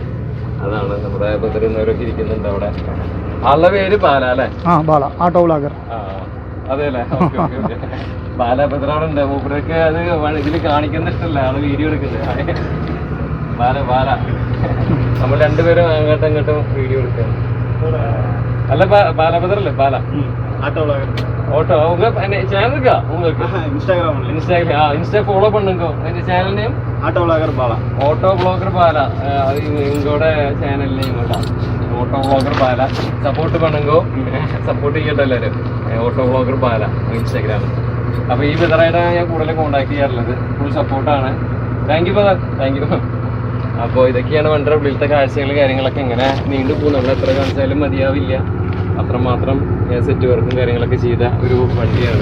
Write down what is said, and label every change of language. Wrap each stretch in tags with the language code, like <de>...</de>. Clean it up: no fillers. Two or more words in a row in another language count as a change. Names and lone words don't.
<ml>അതാണ് നമ്മുടെ ബദറിന്നവരൊക്കെ ഇരിക്കുന്നുണ്ട് അവിടെ. ആളുടെ പേര് ബാല അല്ലേ? ബാല, ആട്ടോ വ്ളോഗർ. അതെ അല്ലേ? ബാല ബദറാണുണ്ട്. മൂപ്പർക്ക് അത് ഇതിൽ കാണിക്കുന്ന ഇഷ്ടമല്ല, ആള് വീഡിയോ എടുക്കുന്നത്. ബാല നമ്മൾ രണ്ടുപേരും അങ്ങോട്ടും ഇങ്ങോട്ടും വീഡിയോ എടുക്കുക.</ml> <ta>அல்ல பதர் இல்லை பாலா ஆட்டோ ஆட்டோ உங்க சேனல் இருக்கா உங்களுக்கு? இன்ஸ்டாகிராம் இன்ஸ்டா ஃபாலோ பண்ணுங்க. இந்த சேனல் நேம் ஆட்டோ വ്ളോഗർ பாலா. ஆட்டோ വ്ളോഗർ பாலா இவங்களோட சேனல் நேம் தான் ஆட்டோ വ്ളോഗർ பாலா. சப்போர்ட் பண்ணுங்க,</ta> <ml>സപ്പോർട്ട് ചെയ്യട്ടെ എല്ലാവരും. ഓട്ടോ വ്ളോഗർ പാല ഇൻസ്റ്റാഗ്രാമിൽ. അപ്പോൾ ഈ ബദറായിട്ടാണ് ഞാൻ കൂടുതൽ കോൺടാക്ട് ചെയ്യാറുള്ളത്. ഫുൾ സപ്പോർട്ടാണ്.</ml> <en>thank you ബദർ, thank you.</en> <ml>അപ്പോൾ ഇതൊക്കെയാണ് വണ്ടർ ഉള്ളിലത്തെ കാഴ്ചകൾ, കാര്യങ്ങളൊക്കെ. ഇങ്ങനെ നീണ്ടു പോകും, നമ്മൾ എത്ര കാണിച്ചാലും മതിയാവില്ല. അത്രമാത്രം സെറ്റ് വർക്കും കാര്യങ്ങളൊക്കെ ചെയ്ത ഒരു വണ്ടിയാണ്.</ml>